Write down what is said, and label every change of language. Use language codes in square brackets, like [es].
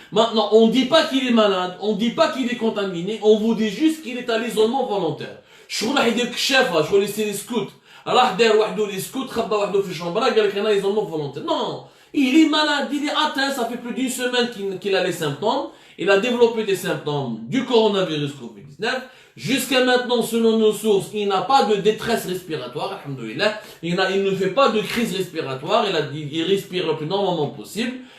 [fr] Maintenant, on dit pas qu'il est malade, on dit pas qu'il est contaminé, on vous dit juste qu'il est à l'isolement volontaire. [ar] شغل راح يدير كشافه, شغل يصير سكوت. راح دار وحده لي سكوت, خبى وحده في الشومبرا, قال لك انا [fr] isolement volontaire. Non, il est malade, il est atteint, ça fait plus d'une semaine qu'il a les symptômes. Il a développé des symptômes du coronavirus Covid-19. Jusqu'à maintenant, selon nos sources, il n'a pas de détresse respiratoire, alhamdoulilah. Il ne fait pas de crise respiratoire, il respire le plus normalement possible.